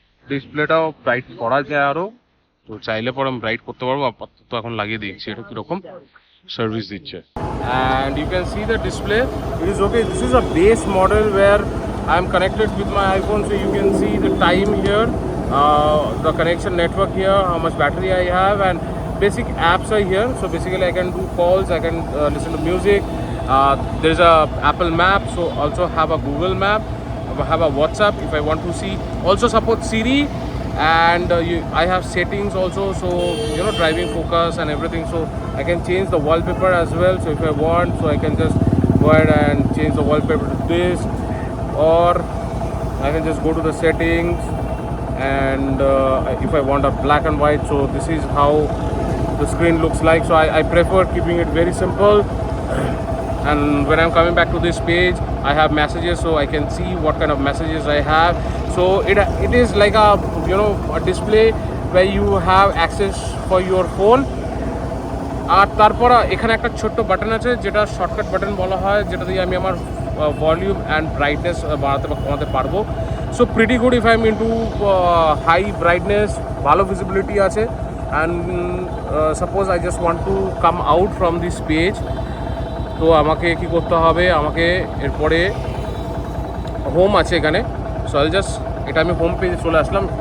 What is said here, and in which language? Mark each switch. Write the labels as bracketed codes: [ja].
[bn] ডিসপ্লেটাও bright করা যায় আরো, তো চাইলে পরে আমি ব্রাইট করতে পারবো, আপাতত এখন লাগিয়ে দিচ্ছি। এটা কিরকম সার্ভিস দিচ্ছে। [en] And you can see the display, it is okay. This is a base model where I am connected with my iPhone, so you can see the time here, the connection network here, how much battery I have, and basic apps are here. So basically I can do calls, I can listen to music. There's a Apple Map, so also have a Google Map, I have a WhatsApp if I want to see. Also support Siri, and I have settings also, so you know, driving focus and everything, so I can change the wallpaper as well. So if I want, so I can just go ahead and change the wallpaper to this, or I can just go to the settings, and if I want a black and white, so this is how the screen looks like. So I prefer keeping it very simple. And when I'm coming back to this page, I have messages, so I can see what kind of messages I have. So it is like a, you know, a display where you have access for your phone. [bn] আর তারপর এখানে একটা ছোট্ট button আছে যেটা shortcut button বলা হয়, যেটা দিয়ে আমি আমার ভলিউম অ্যান্ড ব্রাইটনেস বাড়াতে বা কমাতে পারবো। [en] so pretty good if I am into high brightness, [bn] ভালো ভিজিবিলিটি আছে। [en] and suppose I just want to come out from this page, [bn] তো আমাকে কি করতে হবে, আমাকে এরপরে হোম আছে এখানে, [en] so I just, [bn] এটা আমি হোম পেজে চলে আসলাম।